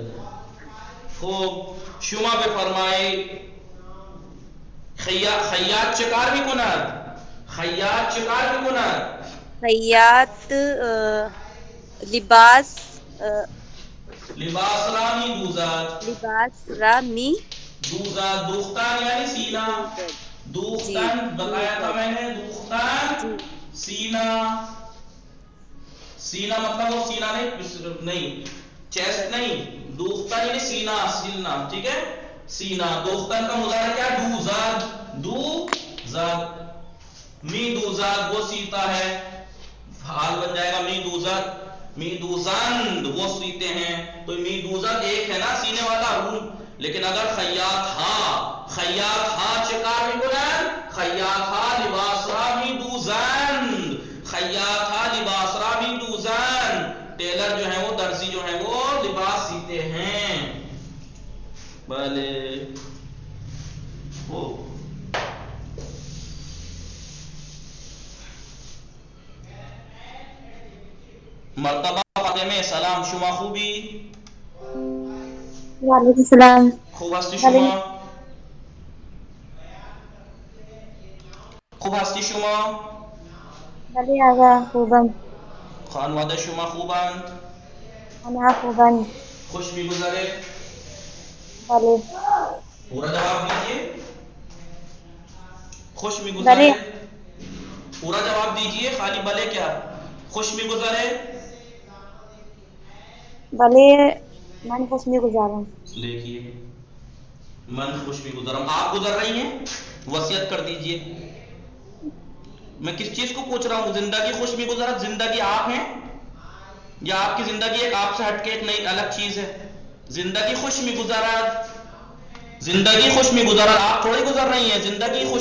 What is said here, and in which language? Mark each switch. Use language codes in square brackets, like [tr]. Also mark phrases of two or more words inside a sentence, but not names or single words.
[fa] خوب شما بفرمایید خیاط چه کار میکند؟ خیاط چه کار میکند؟ خیاط لباس را می دوزد. دوختن یعنی سینہ. [ur] دوختن بتایا تھا میں نے. دوختن سینہ مطلب وہ سینہ نہیں چیسٹ نہیں. دوختن یعنی سینہ سلنا. ٹھیک ہے سینہ. دوختن کا مظاہرہ کیا؟ دوزد. [fa] می دوزد [ur] وہ سیتا ہے. حال بن جائے گا [fa] می دوزد. می دوزند [ur] وہ سیتے ہیں. تو [fa] می دوزند [ur] ایک ہے نا سینے والا. [fa] لیکن اگر خیاط ہا چکار می کنند؟ خیاط ہا لباس را می دوزند. خیاط ہا لباس را می دوزند. [ur] ٹیلر جو ہیں وہ درزی جو ہیں وہ لباس سیتے ہیں. [fa] بلے مرتبہ فاطمه سلام. شما خوبی؟ وعلیکم السلام. خوب هستی شما؟ خوب هستی شما؟ بله آقا خوبم. خانواده شما خوبند؟ آنها خوبند. خوش میگذره؟ بله. [ur] پورا جواب دیجیے. [fa] خوش میگذره؟ [ur] پورا جواب دیجیے. خالی بلے کیا؟ [fa] خوش میگذره؟ بله من خوش میگذارم. [ur] دیکھیے [fa] من خوش میگذرم. [ur] آپ گزر رہی ہیں؟ وصیت کر دیجیے. میں کس چیز کو پوچھ رہا ہوں؟ [fa] زندگی خوش میگذرت [ur] زندگی آپ ہیں یا آپ کی زندگی ایک آپ سے ہٹ کے ایک نئی الگ چیز ہے؟ [fa] زندگی خوش میگذرت. زندگی خوش میگذرت [ur] آپ تھوڑی گزر رہی ہیں.